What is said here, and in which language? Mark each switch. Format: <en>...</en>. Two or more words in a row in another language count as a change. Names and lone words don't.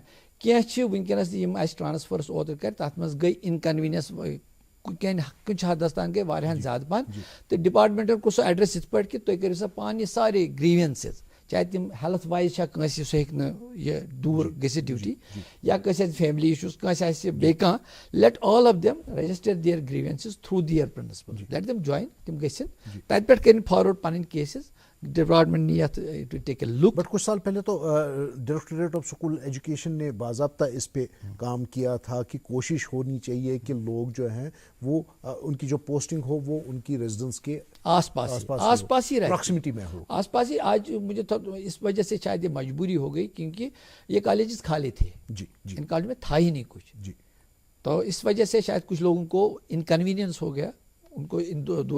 <ks>کینٛہہ چھِ وٕنکٮ۪نَس یِم اَسہِ ٹرٛانسفٲرٕس اوترٕ کَرِ تَتھ منٛز گٔے اِنکَنویٖنیَنس کُنہِ حدس تام گٔے واریاہَن زیادٕ پَہَن تہٕ ڈِپاٹمنٹَن کوٚر سُہ ایڈرٮ۪س یِتھ پٲٹھۍ کہِ تُہۍ کٔرِو سا پانہٕ یہِ سارے گرٛیٖوینسِز چاہے تِم</ks> <en>health wise</en> <ks>چھا کٲنٛسہِ سُہ ہیٚکہِ نہٕ یہِ دوٗر گٔژھِتھ ڈیوٗٹی یا کٲنٛسہِ آسہِ</ks> <en>family issues</en> <ks>کٲنٛسہِ آسہِ بیٚیہِ کانٛہہ</ks> <en>let all of them register their grievances through their principal let them join</en> <ks>تِم گٔژھِنۍ تَتہِ پٮ۪ٹھ کٔرِنۍ فاروٲڈ پَنٕنۍ کیسِز</ks> <en>department need to to take a look.</en> <ur>بٹ کچھ سال پہلے تو ڈائریکٹوریٹ آف اسکول ایجوکیشن نے باضابطہ اس پہ کام کیا تھا کہ کوشش ہونی چاہیے کہ لوگ جو ہیں وہ ان کی جو پوسٹنگ ہو وہ ان کی ریزیڈنس کے آس پاس ہی رہے, پراکسیمٹی میں ہو, آس پاس ہی. آج مجھے اس وجہ سے شاید یہ مجبوری ہو گئی کیونکہ یہ کالجز خالی تھے, ان کالج میں تھا ہی نہیں کچھ, تو اس وجہ سے شاید کچھ لوگوں کو انکنوینئنس ہو گیا ان کو ان دو.</ur>